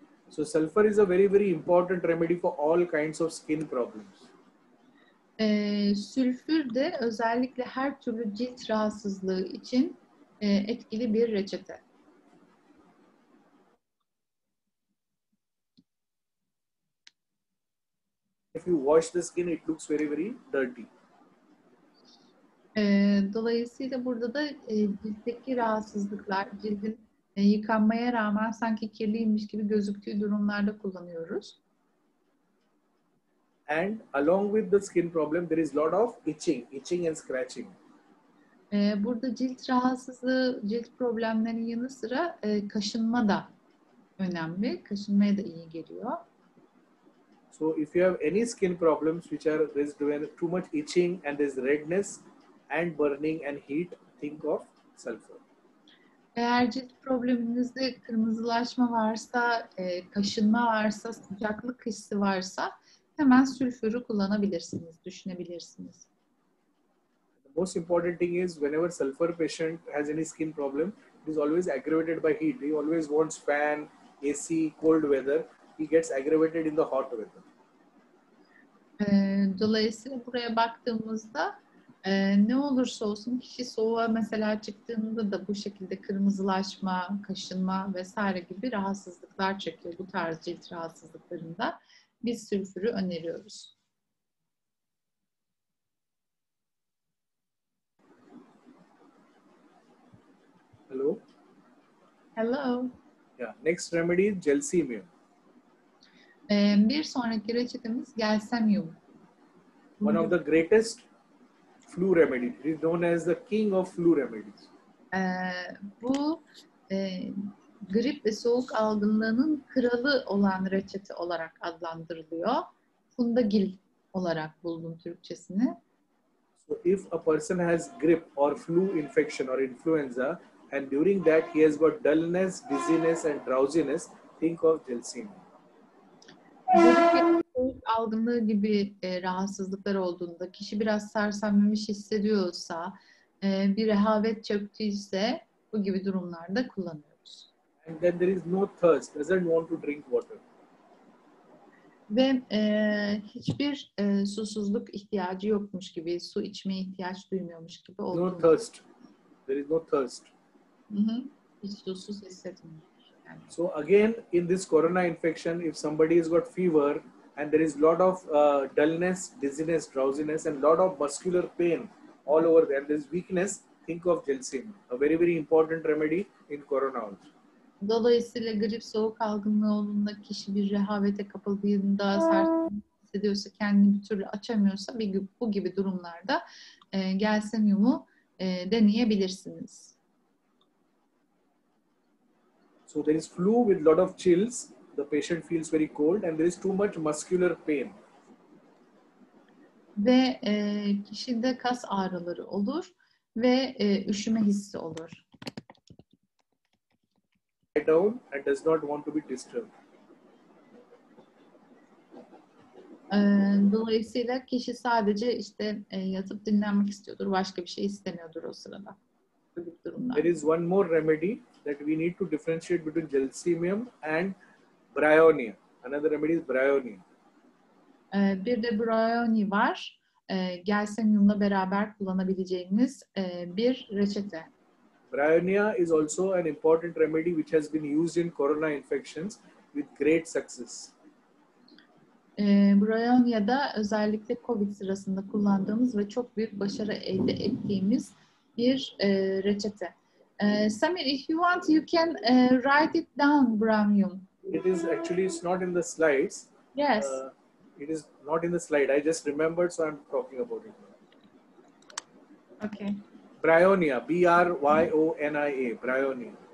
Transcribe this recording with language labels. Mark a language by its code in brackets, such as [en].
[en] So sulfur is a very important remedy for all kinds of skin problems. [tr] Sülfür de özellikle her türlü cilt rahatsızlığı için etkili bir reçete. [en] If you wash the skin, it looks very dirty. [tr] Dolayısıyla burada da ciltteki rahatsızlıklar, cildin Yıkanmaya rağmen sanki kirliymiş gibi gözüktüğü durumlarda kullanıyoruz. [en] And along with the skin problem, there is lot of itching and scratching. [tr] Burada cilt rahatsızlığı, cilt problemlerinin yanı sıra kaşınma da önemli. Kaşınmaya da iyi geliyor. [en] So if you have any skin problems which are there's too much itching and there's redness and burning and heat, think of sulfur. [tr] Eğer cilt probleminizde kırmızılaşma varsa, kaşınma varsa, sıcaklık hissi varsa hemen sülfürü kullanabilirsiniz, düşünebilirsiniz. [en] The most important thing is whenever sulfur patient has any skin problem, it is always aggravated by heat. He always wants fan, AC, cold weather. He gets aggravated in the hot weather. [tr] Dolayısıyla buraya baktığımızda ne olursa olsun kişi soğuğa mesela çıktığında da bu şekilde kırmızılaşma, kaşınma vesaire gibi rahatsızlıklar çekiyor. Bu tarz cilt rahatsızlıklarında biz sülfürü öneriyoruz. [en] Hello? Hello. Yeah. Next remedy is Gelsemium. [tr] Bir sonraki reçetemiz Gelsemium. [en] One of the greatest flu remedies. It is known as the king of flu remedies. [tr] Bu grip ve soğuk algınlığının kralı olan reçete olarak adlandırılıyor. Fundagil olarak buldum Türkçesini. [en] So if a person has grip or flu infection or influenza and during that he has got dullness, dizziness and drowsiness, think of Gelsemium. [tr] Soğuk algınlığı gibi rahatsızlıklar olduğunda, kişi biraz sersemlemiş hissediyorsa, bir rehavet çöktüyse bu gibi durumlarda kullanıyoruz. [en] And then there is no thirst, doesn't want to drink water. [tr] Ve hiçbir susuzluk ihtiyacı yokmuş gibi, su içmeye ihtiyaç duymuyormuş gibi olduğunda. [en] No thirst. There is no thirst. [tr] Hiç susuz hissetmiyor. Yani. [en] So again, in this corona infection, if somebody has got fever and there is lot of dullness, dizziness, drowsiness, and lot of muscular pain all over there, there is weakness, think of Gelsemium, a very, very important remedy in corona also. [tr] Dolayısıyla grip, soğuk algınlığı olduğunda, kişi bir rehavete kapıldığında, sert hissediyorsa, kendini bir türlü açamıyorsa bu gibi durumlarda Gelsemium'u deneyebilirsiniz. [en] So there is flu with lot of chills. The patient feels very cold and there is too much muscular pain. [tr] Ve kişide kas ağrıları olur ve üşüme hissi olur. [en] Lie down and does not want to be disturbed. [tr] Dolayısıyla kişi sadece işte yatıp dinlenmek istiyordur, başka bir şey istemiyordur o sırada. Bu gibi durumlar. [en] There is one more remedy that we need to differentiate between Gelsemium and Bryonia. Another remedy is Bryonia. [tr] Bir de Bryonia var. Gelsemium'la beraber kullanabileceğimiz bir reçete. [en] Bryonia is also an important remedy which has been used in corona infections with great success. [tr] Bryonia'da özellikle COVID sırasında kullandığımız ve çok büyük başarı elde ettiğimiz bir reçete. [en] Samir, if you want, you can write it down, Bryonia. It is actually, it's not in the slides. Yes. It is not in the slide. I just remembered, so I'm talking about it. Okay. Bryonia, B-R-Y-O-N-I-A, Bryonia.